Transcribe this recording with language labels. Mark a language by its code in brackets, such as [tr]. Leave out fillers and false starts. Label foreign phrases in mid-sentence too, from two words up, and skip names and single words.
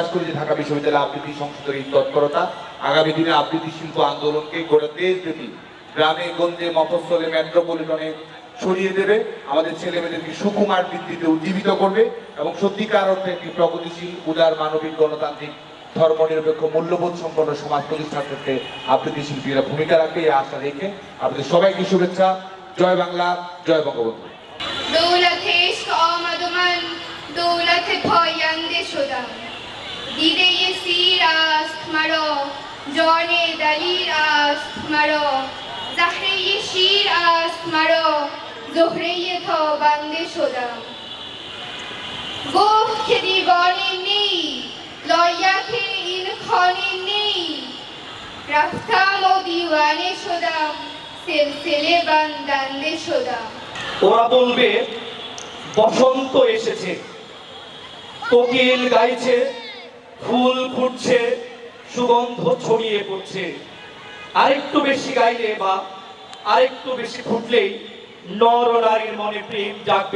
[bn] করি যে ঢাকা বিশ্ববিদ্যালয় আবৃত্তি সংসদের এই তৎপরতা আগামী দিনে আবৃত্তি শিল্প আন্দোলনকে গোটা দেশব্যাপী গ্রামে গঞ্জে মফস্বলে মেট্রোপলিটনে ছড়িয়ে দেবে, আমাদের ছেলেমেয়েদেরকে সুকুমার ভিত্তিতে উজ্জীবিত করবে এবং সত্যিকার অর্থে একটি প্রগতিশীল উদার মানবিক গণতান্ত্রিক ধর্মনিরপেক্ষ মূল্যবোধ সম্পন্ন সমাজ প্রতিষ্ঠার ক্ষেত্রে আবৃত্তি শিল্পীরা ভূমিকা রাখবে এই আশা রেখে আপনাদের সবাইকে শুভেচ্ছা। জয় বাংলা, জয় বঙ্গবন্ধু। [fa] دولت عشق آمد و من دولت پاینده شدم. دیده سیر است مرا، جان دلیر است مرا، زهره شیر است مرا، زهره تابنده شدم. گفت که دیوانه نی، لایق این خانه نی، رفتم و دیوانه شدم، سلسله بندنده شدم. [bn] ওরা বলবে বসন্ত এসেছে, কোকিল গাইছে, ফুল ফুটছে, সুগন্ধ ছড়িয়ে পড়ছে। আরেকটু বেশি গাইলে বা আরেকটু বেশি ফুটলেই নর নারীর মনে প্রেম জাগবে।